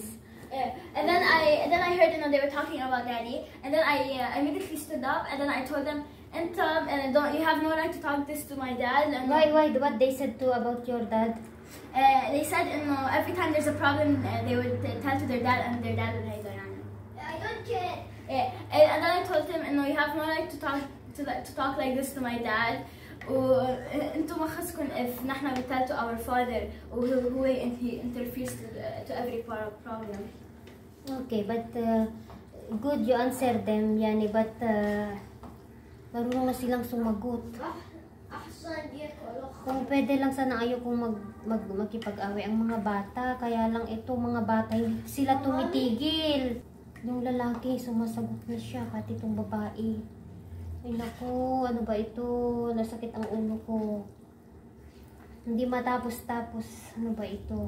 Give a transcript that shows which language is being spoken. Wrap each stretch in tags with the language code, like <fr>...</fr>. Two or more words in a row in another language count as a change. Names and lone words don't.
<en>And then I heard they were talking about daddy, and then I immediately stood up, and then I told them, and don't you have no right to talk this to my dad. And Why? What they said to about your dad? They said every time there's a problem, they would tell to their dad, and their dad would hate their nanny. I don't care. And then I told him, you have no right to talk like this to my dad.</en> <ar>وانتم ما خصكم</ar> <en>if نحن we tell to our father who he interferes to every problem. Okay, but good you answer them, yani, but</en> <tl>marunong na silang sumagot.</tl> <ar>أحسن ياكل.</ar> <tl>Kung pwede lang sana ayaw kong makipag-away ang mga bata, kaya lang ito mga bata hindi sila tumitigil. Yung lalaki sumasagot na siya, pati itong babae. Ay naku, ano ba ito? Nasakit ang ulo ko. Hindi matapos-tapos. Ano ba ito?</tl>